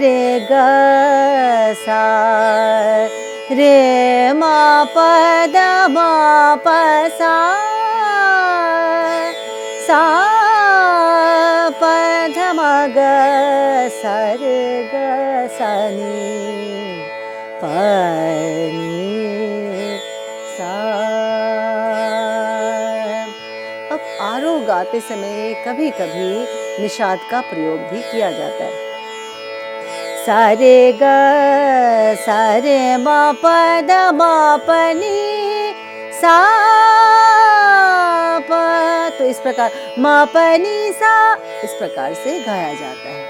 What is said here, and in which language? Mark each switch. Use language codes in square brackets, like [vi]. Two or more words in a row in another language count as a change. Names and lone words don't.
[hi] सा रे ग सा रे मा पद मा प सा सा प ध म ग सा रे ग सा नी प नी सा। अब आरोह गाते समय कभी कभी निषाद का प्रयोग भी किया जाता है। सा रे ग सा रे म प द म प नी सा प, तो इस प्रकार म प नी सा इस प्रकार से गाया जाता है।